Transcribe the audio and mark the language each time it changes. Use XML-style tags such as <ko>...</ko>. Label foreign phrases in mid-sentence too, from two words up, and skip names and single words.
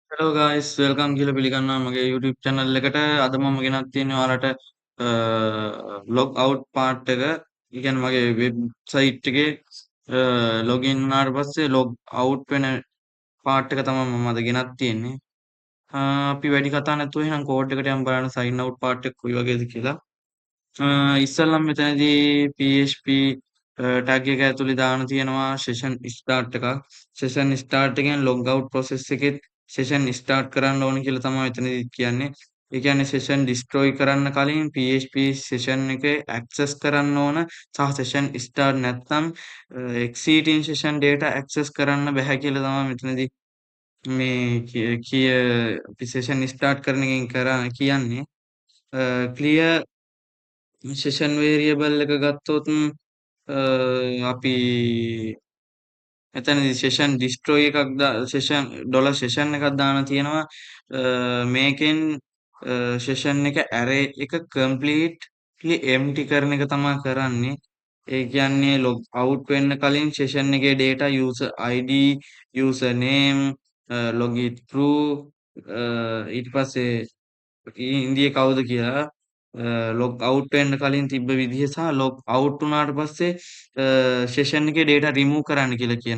<si>හලෝ ගයිස් වෙල්කම් කියලා පිළිගන්නවා මගේ YouTube channel එකට. අද මම ගෙනත් තියෙන්නේ ඔයාලට</si> <en>log out part</en> <si>එක. ඒ කියන්නේ මගේ වෙබ්සයිට් එකේ login වුණාට පස්සේ</si> <en>log out</en> <si>වෙන part එක තමයි මම අද ගෙනත් තියෙන්නේ. අපි වැඩි කතා නැතුව එහෙනම් කෝඩ් එකට යමු බලන්න</si> <en>sign out part</en> <si>එක කොයි වගේද කියලා. ඉස්සෙල්ලම මෙතනදී</si> <en>PHP tag</en> <si>එක ඇතුලේ දාන්න තියෙනවා</si> <en>session start</en> <si>එකක්.</si> <en>session start</en> <si>එකෙන්</si> <en>log out process</en> <si>එකෙත්</si> <en>session start</en> <si>කරන්න ඕන කියලා තමයි මෙතනදී කියන්නේ. ඒ කියන්නේ</si> <en>session destroy</en> <si>කරන්න කලින්</si> <en>PHP session</en> <si>එකේ access කරන්න ඕන සහ</si> <en>session start</en> <si>නැත්නම්</si> <en>exiting session data access</en> <si>කරන්න බැහැ කියලා තමයි මෙතනදී මේ session start කරන එකෙන් කියන්නේ.</si> <en>clear session variable</en> <si>එක ගත්තොත් අපි එතනදී</si> <en>session destroy</en> <si>එකක්</si> <en>session $session</en> <si>එකක් දාන්න තියෙනවා. මේකෙන් session එක array එක</si> <en>completely empty</en> <si>කරන එක තමයි කරන්නේ. ඒ කියන්නේ</si> <en>log out</en> <si>වෙන්න කලින් session එකේ</si> <en>data user ID user name login through</en> <si>ඊට පස්සේ ඉන්දියේ කවුද කියලා</si> <en>log out</en> <si>වෙන්න කලින් තිබ්බ විදිහ සහ</si> <en>log out</en> <si>වුණාට පස්සේ session එකේ</si> <en>data remove</en> <si>කරන්න කියලා කියනවා.</si>